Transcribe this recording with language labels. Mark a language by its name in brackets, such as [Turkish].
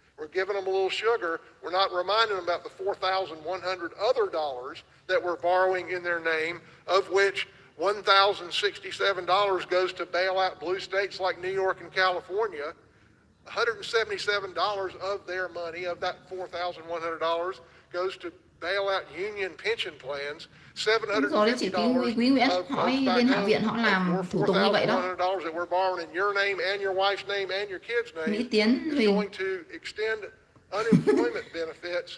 [English] We're giving them a little sugar. We're not reminding them about the 4,100 other dollars that we're borrowing in their name, of which $1,067 goes to bail out blue states like New York and California. $177 of their money, of that $4,100, goes to bail out union pension plans. [Vietnamese] Đúng rồi đấy, chị Quý Nguyễn hỏi bên Hạ viện họ làm thủ tục như vậy đó. [English] $4,100 that we're borrowing in your name and your wife's name and your kids' name [Vietnamese] Mỹ Tiến [English] is [Vietnamese] Huỳnh [English] going to extend unemployment benefits